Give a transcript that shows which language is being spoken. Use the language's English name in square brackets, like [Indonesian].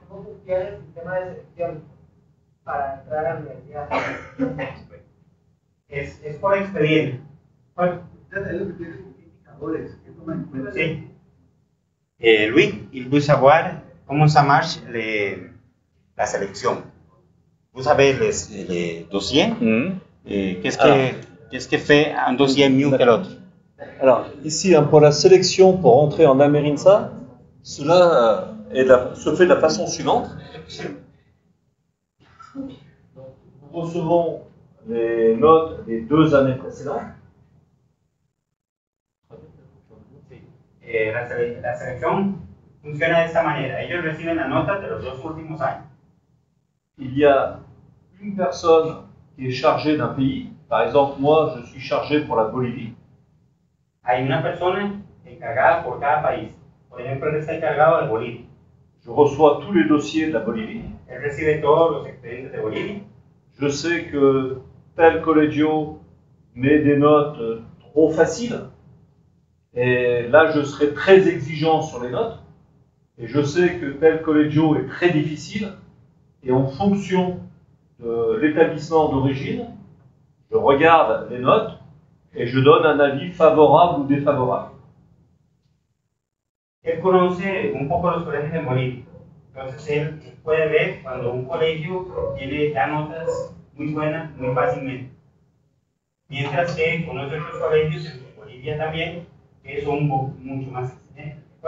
[Spanish] ¿Cómo funciona el sistema de selección para entrar a la universidad? Es por expediente. Bueno, Es lo que tiene indicadores que toman en cuenta. sí. [French] Louis, il veut savoir comment ça marche la sélection. Vous savez les dossiers, qu'est-ce que fait un dossier mieux que l'autre? Alors, ici, hein, pour la sélection pour entrer en Amerinsa, cela se fait de la façon suivante. Donc, nous recevons les notes des 2 années précédentes. [Spanish] La selección funciona de esta manera. Ellos reciben las notas de los 2 últimos años. [French] Il y a une personne qui est chargée d'un pays. Par exemple, moi, je suis chargé pour la Bolivie. [Spanish] Hay una persona encargada por cada país. Por ejemplo, él está encargado de Bolivia. [French] Je reçois tous les dossiers de la Bolivie. [Spanish] Él recibe todos los expedientes de Bolivia. [French] Je sais que tel collegio met des notes trop faciles. Et là, je serai très exigeant sur les notes. Et je sais que tel collegio est très difficile. Et en fonction de l'établissement d'origine, je regarde les notes et je donne un avis favorable ou défavorable. [Spanish] Él conoce un poco los colegios de Bolivia. Entonces él puede ver cuando un colegio da notas muy buenas muy fácilmente. Mientras que conoce otros colegios en Bolivia también que son mucho más exigentes.